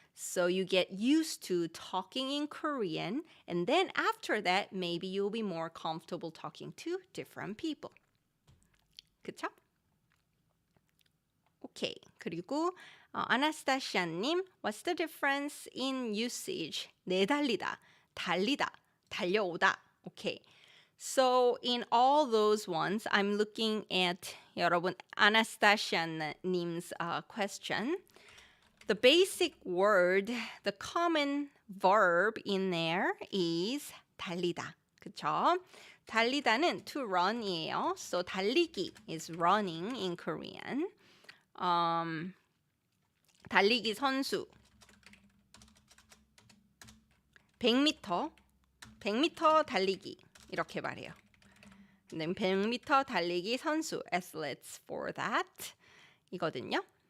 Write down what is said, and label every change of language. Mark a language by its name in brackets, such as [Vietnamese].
[English] So you get used to talking in Korean. And then after that, maybe you'll be more comfortable talking to different people. [Korean] 그쵸? 오케이. [English] 그리고 아나스타시아님, what's the difference in usage? [Korean] 내달리다, 달리다, 달려오다. [English] Okay. So in all those ones, I'm looking at 여러분 아나스타시아님's question. The basic word, the common verb in there is 달리다. 그쵸? 달리다는 to run이에요. So 달리기 is running in Korean. [Korean] 달리기 선수 100m 달리기 이렇게 말해요. 100m 달리기 선수 [English] athletes for that [Korean] 이거든요.